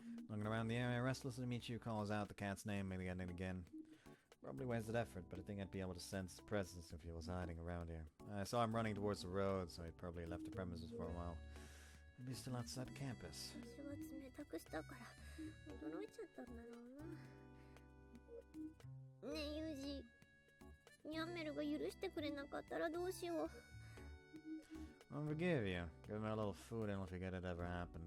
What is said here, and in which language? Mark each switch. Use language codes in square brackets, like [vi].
[en] Looking around the area restlessly, Michiru calls out the cat's name again and again. Probably wasted effort, but I think I'd be able to sense his presence if he was hiding around here. I saw him running towards the road, so he'd probably left the premises for a while. Maybe he's still outside campus. [ja] 私は冷たくしたから驚いちゃったんだろうな。ねえユージ、ニャンメルが許してくれなかったらどうしよう。 [en] I'll forgive you. Give me a little food and I'll forget it ever happened.